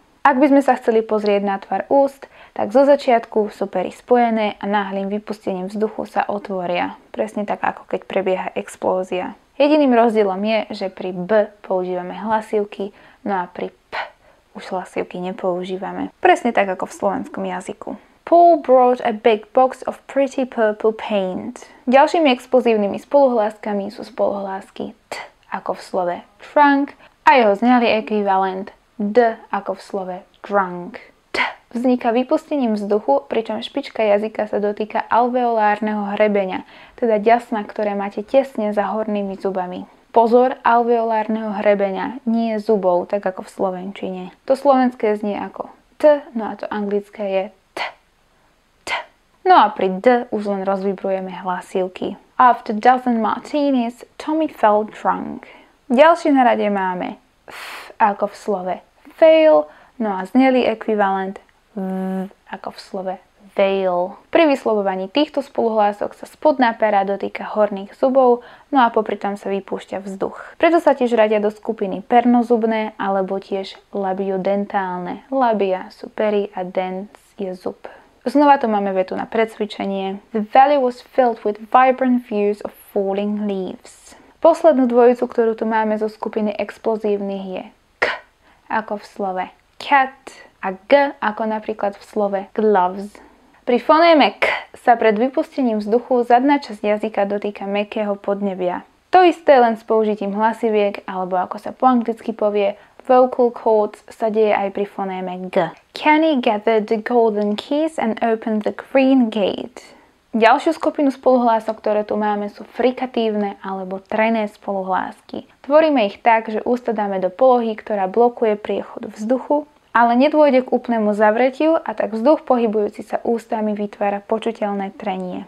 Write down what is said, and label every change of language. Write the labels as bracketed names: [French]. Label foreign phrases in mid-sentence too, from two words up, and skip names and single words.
[Slovak] Ak by sme sa chceli pozrieť na tvar úst, tak zo začiatku sú pery spojené a náhlym vypustením vzduchu sa otvoria. Presne tak, ako keď prebieha explózia. Jediným rozdielom je, že pri B používame hlasívky, no a pri P už hlasívky nepoužívame. Presne tak, ako v slovenskom jazyku. [English] Paul brought a big box of pretty purple paint. [Slovak] Ďalšími explozívnymi spoluhláskami sú spoluhlásky T ako v slove trunk a jeho znelý ekvivalent D ako v slove drunk. T vzniká vypustením vzduchu, pričom špička jazyka sa dotýka alveolárneho hrebeňa, teda ďasna, ktoré máte tesne za hornými zubami. Pozor, alveolárneho hrebeňa, nie zubov, tak ako v slovenčine. To slovenské znie ako T, no a to anglické je T. T. No a pri D už len rozvibrujeme hlasívky. [English] After dozen martinis, Tommy felt drunk. [Slovak] Ďalší na rade máme F ako v slove fail, no a znelý ekvivalent V ako v slove veil. Pri vyslovovaní týchto spoluhlások sa spodná pera dotýka horných zubov, no a popri tom sa vypúšťa vzduch. Preto sa tiež radia do skupiny pernozubné alebo tiež labiodentálne. Labia sú pery a dens je zub. Znova tu máme vetu na precvičenie. [English] The valley was filled with vibrant views of falling leaves. [Slovak] Poslednú dvojicu, ktorú tu máme zo skupiny explozívnych je ako v slove cat a G ako napríklad v slove gloves. Pri fonéme K sa pred vypustením vzduchu zadná časť jazyka dotýka mäkkého podnebia. To isté len s použitím hlasiviek alebo ako sa po anglicky povie [English] vocal cords [Slovak] sa deje aj pri fonéme G. [English] Kenny gathered the golden keys and opened the green gate. [Slovak] Ďalšiu skupinu spoluhlások, ktoré tu máme, sú frikatívne alebo trené spoluhlásky. Tvoríme ich tak, že ústa dáme do polohy, ktorá blokuje priechod vzduchu, ale nedôjde k úplnému zavretiu a tak vzduch pohybujúci sa ústami vytvára počuteľné trenie.